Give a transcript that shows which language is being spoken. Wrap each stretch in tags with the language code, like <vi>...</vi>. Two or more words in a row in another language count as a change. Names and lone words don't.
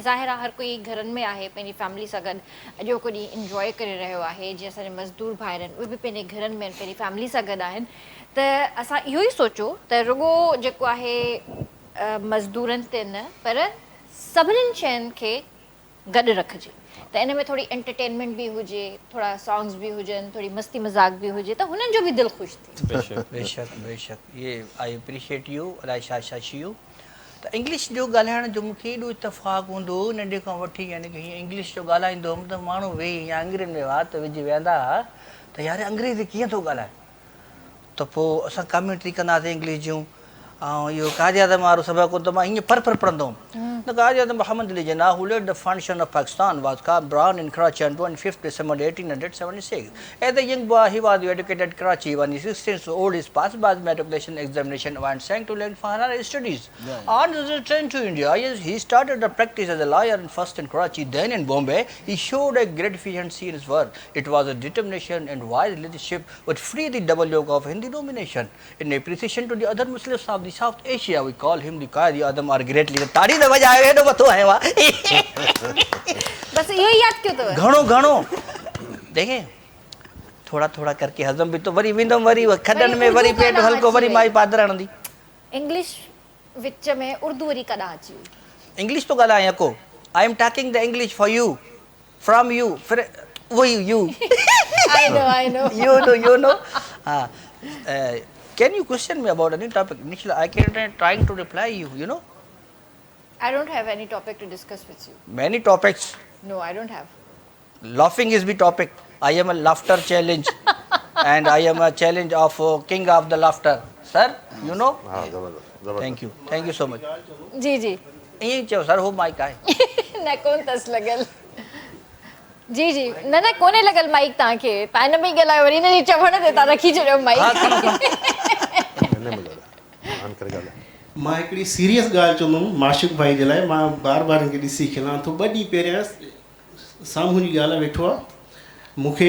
<sd>ज़ाहिर आहे हर कोई घरनि में आहे पंहिंजी फैमिली सां गॾु अॼु को ॾींहुं इंजॉय करे रहियो आहे जीअं असांजे मज़दूर भाइर आहिनि उहे बि पंहिंजे घरनि में पंहिंजी फैमिली सां गॾु आहिनि त असां इहो ई सोचो त रुॻो जेको आहे मज़दूरनि ते न पर सभिनीनि शयुनि खे गॾु रखिजे त इन में थोरी एंटरटेनमेंट बि हुजे थोरा सॉन्ग्स बि हुजनि थोरी मस्ती मज़ाक बि हुजे त हुननि जो बि दिलि ख़ुशि थिए बेशक ये</sd> <en>I appreciate you</en> <sd>अलाए छा छा यू त इंग्लिश जो ॻाल्हाइण जो मूंखे एॾो इतफ़ाक़ हूंदो नंढे खां वठी यानी की हीअं इंग्लिश जो ॻाल्हाईंदो हुउमि त माण्हू वेही या अंग्रेज़ में वात विझी वेहंदा हुआ त यार अंग्रेज़ी कीअं थो ॻाल्हाए त पोइ असां कमेंट्री कंदासीं इंग्लिश जूं ऐं इहो काज़ी-आज़म वारो सबक़ु त मां हीअं फर पढ़ंदो हुउमि</sd> <en>The Qazi-Azam Muhammad Ali Jinnah, who led the foundation of Pakistan, was born in Karachi on 25th December 1876. As a young boy, he was educated at Karachi. When he was 16 years old, he passed by the matriculation examination and sank to learn for higher studies. On his return to India, he started the practice as a lawyer first in Karachi, then in Bombay. He showed a great efficiency in his work. It was a determination and wise leadership would free the double yoke of Hindi domination. In appreciation to the other Muslims of the South Asia, we call him the Qazi-Azam or great leader.</en> <sd>ताड़ी न बजाए हेॾो मथो आहे वाह बस इहो ई यादि कयो अथव घणो घणो देखे</sd> <ur>थोड़ा थोड़ा करके</ur> <sd>हज़म बि तो वरी वेंदमि वरी खॾनि में वरी पेट हल्को वरी माई पादर हणंदी इंग्लिश विच में उर्दू वरी कॾहिं अची वई इंग्लिश तो ॻाल्हायां को</sd> <en>I am talking the English for you from you</en> <ur>फिर वही</ur> <en>यू I know you know can you question me about any topic initially I can trying to reply you know I don't have any topic to discuss with you. many topics No, I don't have. laughing is the topic I am a laughter challenge and I am a challenge of king of the laughter sir you know</en> <sd>हा ज़बरदस्त</sd> <en>thank you so much</en> <sd>जी जी ईअं चयो सर हो माइक आहे न कोन अथसि लॻल जी जी न कोन्हे लॻल माइक तव्हांखे तव्हां हिन में ई ॻाल्हायो वरी हिन जे चवण ते तव्हां रखी छॾियो माइक मां हिकिड़ी सीरियस ॻाल्हि चवंदुमि माशुक भाई जे लाइ मां बार बार हिनखे ॾिसी खिलां थो 2 ॾींहं पहिरियां साम्हूं जी ॻाल्हि वेठो आहे मूंखे</sd>